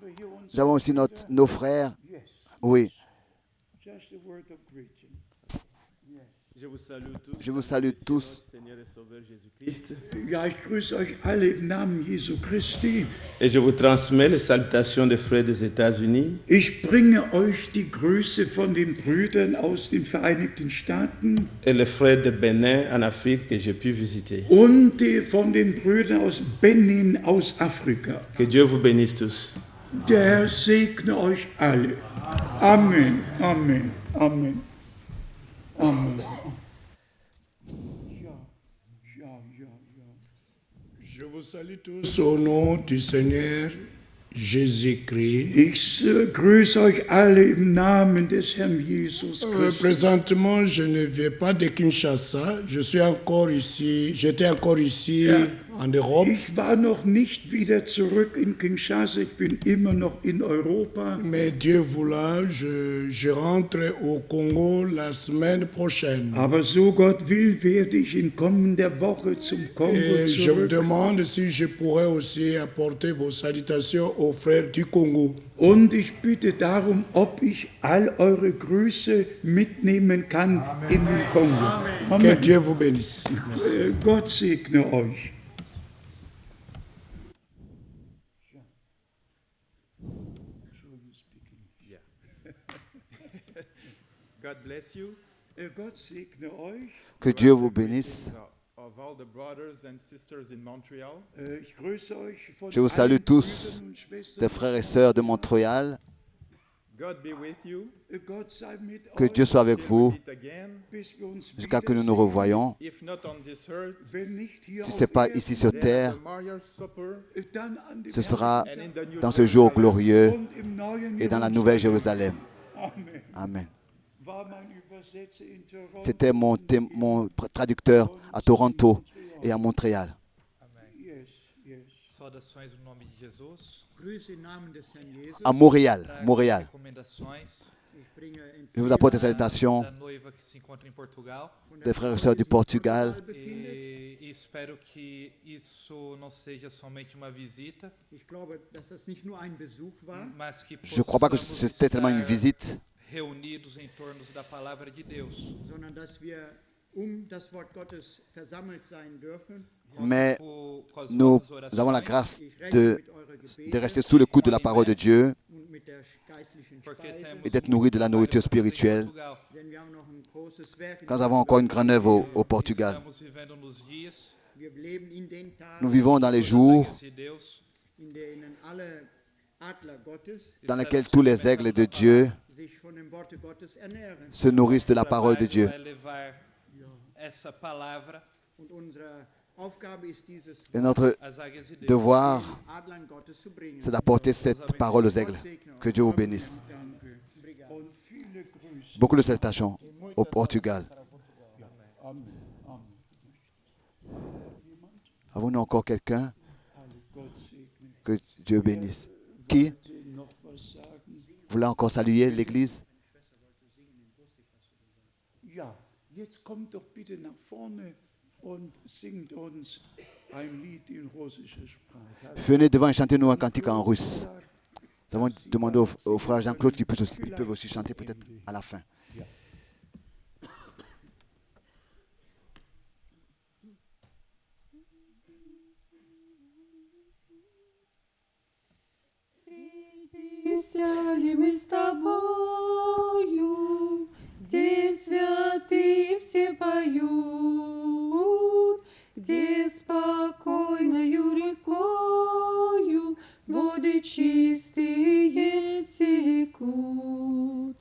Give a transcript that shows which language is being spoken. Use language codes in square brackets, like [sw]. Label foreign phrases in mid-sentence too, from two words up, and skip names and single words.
[fr] Nous avons aussi nos frères. Oui. Je vous salue tous. Seigneur et Sauveur Jésus-Christ. [de] Ja, ich grüße euch alle im Namen Jesu Christi. [fr] Et je vous transmets les salutations des frères des États-Unis [de] Ich bringe euch die Grüße von den Brüdern aus den Vereinigten Staaten [fr] et les frères de Bénin en Afrique que j'ai pu visiter. [de] und von den Brüdern aus Benin aus Afrika. [fr] Que Dieu vous bénisse tous. [de] Der Herr segne euch alle. Amen, Amen, Amen, Amen. [fr] Je vous salue tous au nom du Seigneur Jésus-Christ. [de] Ich grüße euch alle im Namen des Herrn Jesus Christus. [fr] Présentement, je ne viens pas de Kinshasa. J'étais encore ici en Europe. [de] Ich war noch nicht wieder zurück in Kinshasa, ich bin immer noch in Europa. [fr] Mais Dieu voulant, je rentre au Congo la semaine prochaine. [de] Aber so Gott will, werde ich in kommender Woche zum Kongo [fr] Et je vous [de] zurück. [fr] demande si je pourrais aussi apporter vos salutations aux frères du Congo. [de] Und ich bitte darum, ob ich all eure Grüße mitnehmen kann in den Kongo. [fr] Que Amen. Dieu vous bénisse. Merci. [de] Gott segne euch. [en] God bless you. [de] Gott segne euch. [fr] Que Dieu vous bénisse. [en] Of all the brothers and sisters in Montreal. [de] Ich grüße euch von [fr] Je vous salue [de] allen [fr] tous, [de] Brüdern und Schwestern. [fr] des frères et sœurs de Montréal. [en] God be with you. [de] Gott sei mit [fr] Que [de] euch, [fr] Dieu soit avec [en] Till we [fr] vous [en] meet again. [de] bis wir uns [fr] jusqu'à que nous nous [de] wiedersehen. [fr] revoyons. [en] If not on this earth, [de] Wenn nicht hier [fr] Si [de] auf [fr] ce n'est pas [de] Erden, [fr] ici sur [en] then [fr] terre, [en] at the Memorial Supper [de] dann an dem [fr] ce sera [en] and in the New [fr] dans ce jour Jerusalem. glorieux [de] und im neuen [fr] et dans la nouvelle Jérusalem. Amen. Amen. [de] War mein Übersetzer in Toronto. [fr] C'était mon traducteur à Toronto et à Montréal. [en] Yes, yes. [pt] Saudações no nome de Jesus. [de] Grüße im Namen des Herrn Jesus. [fr] À Montréal. [pt] Trago [fr] Montréal. [pt] recomendações [de] Ich bringe [fr] Je vous apporte des salutations [pt] da noiva que se encontra em Portugal [fr] des frères et sœurs du Portugal. [pt] e espero que isso não seja somente uma visita, [de] Ich glaube, dass das nicht nur ein Besuch war, [pt] mas que [fr] Je ne crois pas que [pt] possamos [fr] c'était seulement une [pt] estar [fr] visite, [pt] reunidos em torno da palavra de Deus. [de] sondern dass wir das Wort Gottes versammelt sein dürfen. [fr] mais [pt] Com as [fr] nous [pt] vossas [fr] avons la [pt] orações, [fr] grâce [de] Ich rechne [fr] de, [de] mit eurer [fr] de [de] Gebete [fr] rester sous le coup de la parole de Dieu [de] und mit der geistlichen [pt] porque [de] Speise, [pt] temos [fr] et d'être nourris de la nourriture spirituelle. Portugal. [de] denn wir haben noch ein großes Werk. in [fr] Quand nous avons encore une grande œuvre au Portugal. [pt] Estamos vivendo nos dias [de] Wir leben in den Tagen, [fr] Nous vivons dans les jours [pt] de Deus, [de] in denen alle Adler Gottes [fr] dans lesquels tous les aigles de Dieu [de] sich von dem Worte Gottes ernähren. [fr] se nourrissent de la parole de Dieu. [pt] vai levar essa palavra [de] Und unsere Aufgabe ist, dieses [fr] Et notre [pt] às águias de Deus. [fr] devoir, [de] den Adlern Gottes zu bringen. [fr] c'est d'apporter cette parole aux aigles. Que Dieu vous bénisse. [de] Und viele Grüße. [fr] Beaucoup de salutations au Portugal. Amen. Amen. Avons-nous encore quelqu'un? [de] Gott segne. [fr] Que Dieu bénisse. Qui [de] Noch was sagen? [fr] voulait encore saluer l'Église? [de] Ja, jetzt kommt doch bitte nach vorne und singt uns ein Lied in russischer Sprache. [fr] Venez devant et chantez-nous un cantique en russe. Nous avons demandé au frère Jean-Claude qu'ils peuvent aussi chanter peut-être à la fin. [ru] Сели мы с тобою, где святые все поют, где спокойною рекою воды чистые текут.